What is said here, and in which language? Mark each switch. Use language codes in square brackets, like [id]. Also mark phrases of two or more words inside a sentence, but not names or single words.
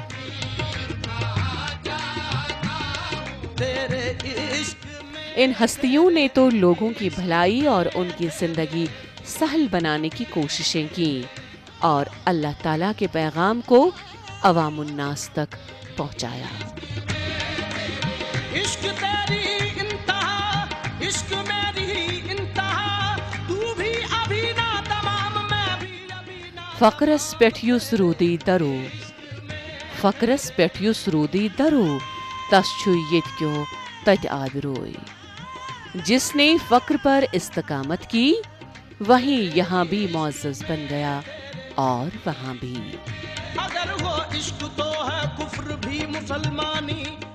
[ur] ان ہستیوں نے تو لوگوں کی بھلائی اور ان کی زندگی سہل بنانے کی کوششیں کی اور اللہ تعالیٰ کے پیغام کو عوام الناس تک پہنچایا۔ عشق تیری انتہا، عشق میری انتہا، تو بھی ابھی نہ تمام، میں بھی ابھی نہ۔ [ks] فقرس پٮ۪ٹھ یُس روٗدٕے درو، فقرس پٮ۪ٹھ یُس روٗدٕے درو، تس چھُ ییٚتہِ کیو تتہِ آبروئے۔ [ur] جس نے فقر پر استقامت کی وہیں یہاں بھی معزز بن گیا اور وہاں بھی۔ اگر وہ عشق تو ہے کفر بھی مسلمانی،